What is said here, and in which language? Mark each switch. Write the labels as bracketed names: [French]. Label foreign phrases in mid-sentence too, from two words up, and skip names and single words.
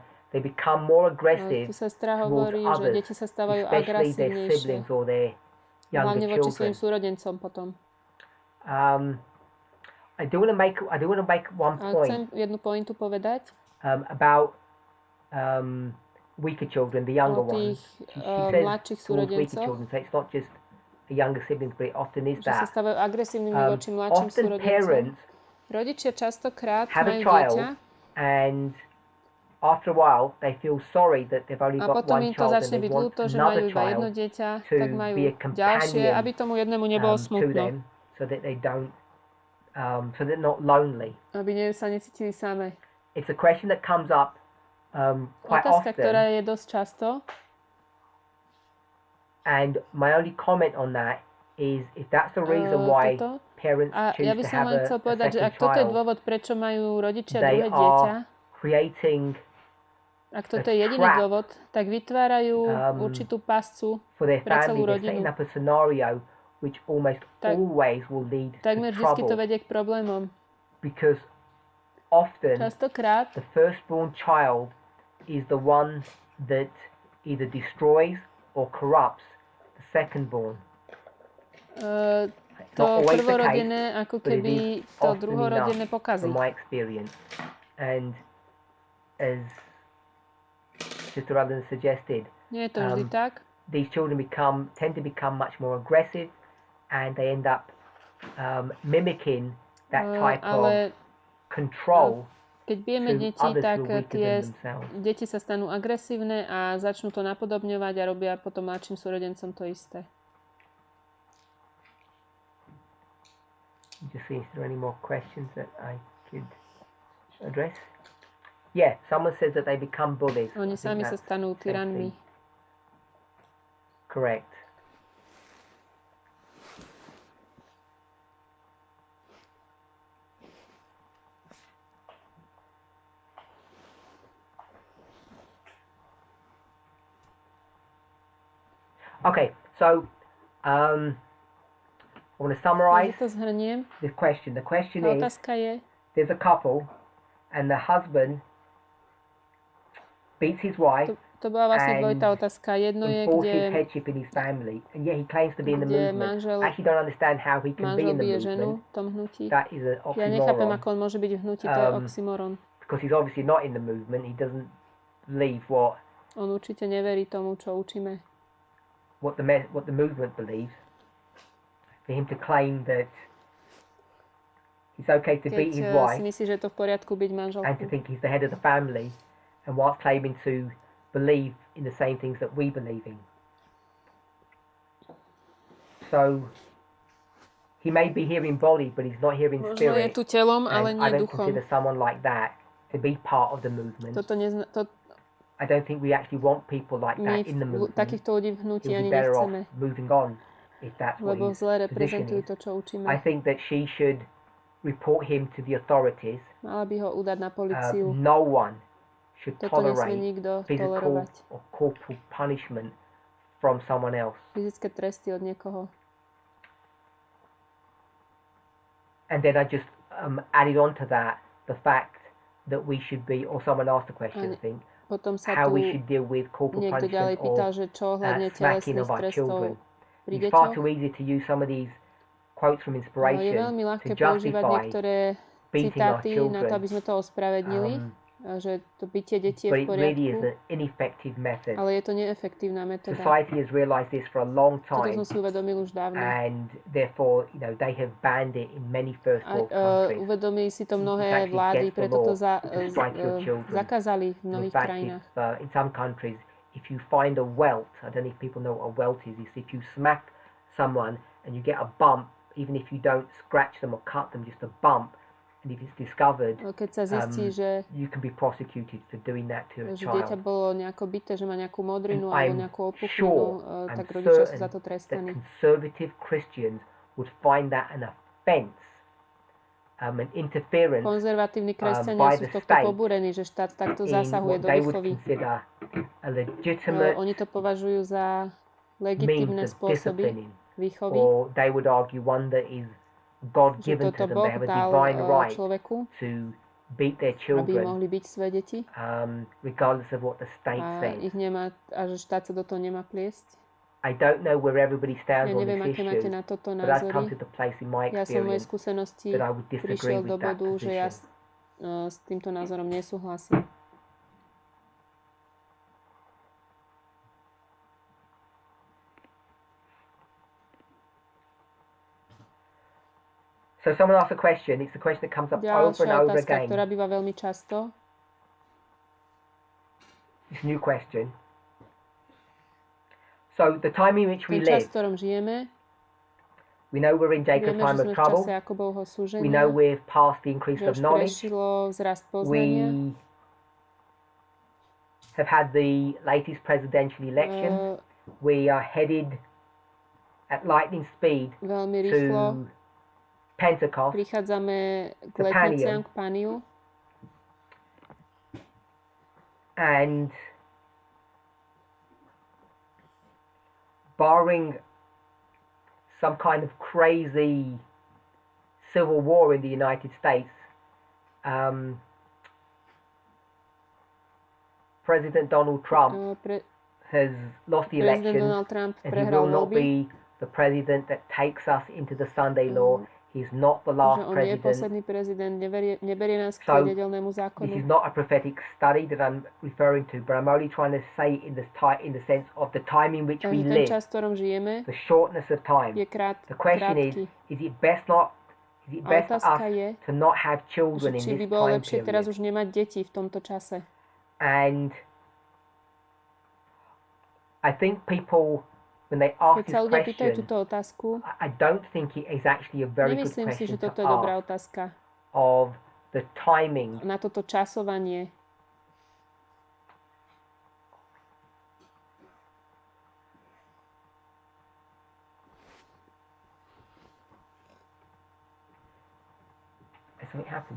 [English] They become more aggressive [Slovak] Tu sestra [English] towards [Slovak] hovorí, že [English] others, [Slovak] deti sa stávajú [English] especially their [Slovak] agresívnejšie. [English] siblings or their [Slovak] Hlavne [English] younger [Slovak] voči svojim [English] children. [Slovak] súrodencom potom. [English] I do want to make one [Slovak] A [English] point [Slovak] chcem jednu pointu povedať [English] about weaker children, the younger [Slovak] o tých [English] ones. She says [Slovak] mladších [English] towards weaker [Slovak] súrodencoch, [English] children, so it's not just the younger siblings, but it often is [Slovak] že sa [English] that. [Slovak] stávajú agresívnymi voči mladším [English] Often [Slovak] súrodencom. [English] parents [Slovak] Rodičia častokrát [English] have a [Slovak] majú [English] child [Slovak] dieťa [English] and after a while they feel sorry that they've only [Slovak] a [English] got [Slovak] potom [English] one [Slovak] im to [English] child and [Slovak] začne [English] they [Slovak] byť [English] want [Slovak] ľúto, že majú [English] another [Slovak] iba jedno [English] child [Slovak] dieťa, [English] to [Slovak] tak majú [English] be a [Slovak] ďalšie, [English] companion [Slovak] aby tomu jednému nebolo [English] to [Slovak] smutno. [English] them, so that they don't, so they're not lonely. [Slovak] Aby sa necítili same. [English] It's a question that comes up quite [Slovak] Otázka, [English] often, [Slovak] ktorá je dosť často. [English] and my only comment on that is if that's the reason why [Slovak] Toto. [English] parents [Slovak] A [English] choose [Slovak] ja by [English] to [Slovak] som [English] have [Slovak] len [English] a [Slovak] chcel povedať, že [English] second [Slovak] ak toto je [English] child, [Slovak] dôvod, prečo majú rodičia [English] they [Slovak] druhé dieťa, [English] are creating [Slovak] ak toto [English] a [Slovak] je jediný [English] trap, [Slovak] dôvod, tak vytvárajú určitú pascu [English] for their [Slovak] pre celú [English] family. They're [Slovak] rodinu. [English] setting up a scenario which almost always will lead to [Slovak] Takmer vždy to [English] trouble, [Slovak] vedie k problémom. [English] because often [Slovak] Častokrát [English] the firstborn child is the one that either destroys or corrupts the secondborn. [Slovak] to [English] Not always the [Slovak] prvorodené [English] case, [Slovak] ako [English] but it [Slovak] keby [English] is [Slovak] to [English] often [Slovak] druhorodené [English] enough [Slovak] pokazí. [English] from my experience. And as Sister Alan suggested, [Slovak] Nie je to vždy tak. [English] these children tend to become much more aggressive, and they end up mimicking that type of [Slovak] Ale [English] control [Slovak] keď bijeme [English] to [Slovak] deti, [English] others [Slovak] tak [English] who are weaker [Slovak] tie [English] than themselves. [Slovak] deti sa stanú agresívne a začnú to napodobňovať a robia potom mladším súrodencom to isté. [English] Just see if there are any more questions that I could address. Yeah, someone says that they become bullies. I [Slovak] Oni [English] think [Slovak] sami sa [English] that's [Slovak] stanú [English] the same [Slovak] tyranmi. [English] thing. Correct. Okay, so I want to summarize [Slovak] Takže to zhrniem. [English] this question. The question [Slovak] Tá [English] is, [Slovak] otázka je, [English] there's a couple and the husband beats his wife [Slovak] to bola vlastne [English] and [Slovak] dvojitá otázka. Jedno je, [English] enforces [Slovak] kde [English] headship in his family, and yet he claims to be in the [Slovak] kde [English] movement. [Slovak] manžel, [English] I actually don't understand how he can be [Slovak] manžel [English] in the [Slovak] bije ženu [English] movement. [Slovak] v tom hnutí. [English] That is an [Slovak] Ja nechápem, [English] oxymoron, [Slovak] ako on môže byť v hnutí, to je oxymoron. [English] because he's obviously not in the movement. He doesn't believe what [Slovak] On určite neverí tomu, čo učíme. [English] what the movement believes. For him to claim that it's okay to beat his [Slovak] Keď si [English] wife [Slovak] myslí, že je to v poriadku byť [English] and to [Slovak] manželkou. [English] think he's the head of the family, and whilst claiming to believe in the same things that we believe in. So he may be here in body, but he's not here in [Slovak] Možno je [English] spirit. [Slovak] tu telom, ale [English] And I [Slovak] nie [English] don't [Slovak] duchom. [English] consider someone like that to be part of the movement. [Slovak] My [English] I don't think we actually want people like that in the movement. [Slovak] takýchto ľudí v hnutí [English] He'll [Slovak] ani [English] be better off [Slovak] nechceme, [English] moving on if that's what [Slovak] lebo [English] his [Slovak] zle [English] position [Slovak] reprezentujú [English] is. [Slovak] to, čo učíme. [English] I think that she should report him to the authorities. [Slovak] Mala by ho udať na políciu. [English] No one should [Slovak] Toto nesmie [English] tolerate [Slovak] nikto [English] physical [Slovak] tolerovať. [English] or corporal punishment from someone else. [Slovak] Fyzické tresty od niekoho. [English] And then I just added on to that the fact that we should be, or someone asked the question, I think, [Slovak] Potom sa [English] how [Slovak] tu [English] we should deal with corporal [Slovak] niekto ďalej [English] punishment [Slovak] pýtal, [English] or [Slovak] že čo ohľadne [English] smacking [Slovak] telesných [English] of our children. [Slovak] trestov pri [English] It's far [Slovak] deťoch. [English] too easy to use some of these quotes from [Slovak] Je [English] inspiration [Slovak] veľmi [English] to [Slovak] ľahké používať [English] justify [Slovak] niektoré [English] beating our [Slovak] citáty na to, aby [English] children, [Slovak] sme to ospravedlnili, že to bitie detí je [English] but [Slovak] v [English] it really is [Slovak] poriadku, [English] an ineffective method. [Slovak] ale je to neefektívna metóda. [English] Society has realized this for a long [Slovak] Toto [English] time, [Slovak] som si uvedomil už dávno. [English] and therefore, they have banned it in many first [Slovak] A [English] world countries. [Slovak] uvedomili si to [English] It's [Slovak] mnohé [English] actually [Slovak] vlády, [English] against the [Slovak] preto to [English] law to strike your children. [Slovak] zakázali v [English] In [Slovak] mnohých [English] fact, [Slovak] krajinách. [English] in some countries, if you find a welt, I don't know if people know what a welt is if you smack someone and you get a bump even if you don't scratch them or cut them, just a bump, and if it's discovered, [Slovak] Keď sa zistí, že [English] you can be prosecuted for doing that to a [Slovak] dieťa [English] child. [Slovak] bolo nejako bité, že má nejakú modrinu [English] And [Slovak] alebo [English] I'm [Slovak] nejakú opuchlinu, [English] sure, [Slovak] tak [English] I'm [Slovak] rodičia sú [English] certain [Slovak] za to [English] that [Slovak] trestaní. [English] conservative Christians would find that an offence, an interference [Slovak] Konzervatívni [English] by [Slovak] kresťania sú [English] the [Slovak] z tohto [English] state [Slovak] pobúrení, že štát takto [English] in [Slovak] zasahuje [English] what [Slovak] do [English] they would [Slovak] výchovy. [English] consider a legitimate [Slovak] Oni to považujú za [English] means [Slovak] legitímne [English] of [Slovak] spôsoby [English] disciplining, [Slovak] výchovy, [English] or they would argue one that is God [Slovak] že [English] given [Slovak] toto [English] to them. [Slovak] Boh [English] They have a [Slovak] dal [English] divine right [Slovak] človeku, [English] to beat their [Slovak] aby [English] children, [Slovak] mohli byť svoje deti [English] regardless of what the state [Slovak] a [English] says. [Slovak] ich nemá, a že štát sa do toho nemá pliesť. [English] I don't know where everybody stands [Slovak] Ja [English] on [Slovak] neviem, [English] this [Slovak] aké máte [English] issue, [Slovak] na toto [English] but I've come [Slovak] názory. [English] to the place in my [Slovak] Ja som v mojej [English] experience [Slovak] skúsenosti [English] that I would disagree [Slovak] prišiel do [English] with that [Slovak] bodu, že ja [English] position. [Slovak] s týmto názorom nesúhlasím. [English] So someone asked a question. It's a question that comes up over and [Slovak] Ďalšia [English] over [Slovak] otázka, [English] again. [Slovak] ktorá býva veľmi často. [English] It's a new question. So the time in which we [Slovak] Ten čas, [English] live, [Slovak] v ktorom žijeme, [English] we know we're in Jacob's [Slovak] vieme, že [English] time of [Slovak] sme v [English] trouble. [Slovak] čase Jakobovho [English] We [Slovak] súženia, [English] know we've passed the increase [Slovak] že [English] of [Slovak] už [English] knowledge. [Slovak] prešilo vzrast poznania. [English] We have had the latest presidential election. We are headed at lightning speed [Slovak] Veľmi rýchlo [English] to Pentecost. [Slovak] prichádzame k [English] to [Slovak] letniciam, [English] Panium. [Slovak] k Paniu. [English] And barring some kind of crazy civil war in the United States, President Donald Trump has lost the [Slovak] Prezident [English] election, [Slovak] Donald Trump [English] and he [Slovak] prehral [English] will not [Slovak] voľby, [English] be the president that takes us into the Sunday law. He's not the last [Slovak] že on nie je [English] president. [Slovak] posledný prezident, neberie nás k [English] So, [Slovak] nedeľnému [English] This [Slovak] zákonu. [English] is not a prophetic study that I'm referring to, but I'm only trying to say in the sense of the time in which we [Slovak] Takže ten [English] live, [Slovak] čas, v ktorom žijeme, [English] the shortness of time. [Slovak] je [English] The question [Slovak] krátky. [English] is it best for [Slovak] Otázka [English] us [Slovak] je, [English] to not have [Slovak] že [English] children in [Slovak] či by [English] this [Slovak] bolo [English] time [Slovak] lepšie teraz [English] period? [Slovak] už nemať deti v tomto čase. [English] And I think people, when they ask [Slovak] Keď sa [English] this [Slovak] ľudia pýtajú [English] question, [Slovak] túto otázku, [English] I don't think it is actually a very good [Slovak] nemyslím si, [English] question [Slovak] že [English] to [Slovak] toto je dobrá [English] ask [Slovak] otázka [English] of the timing [Slovak] na toto časovanie. [English] Has something happened?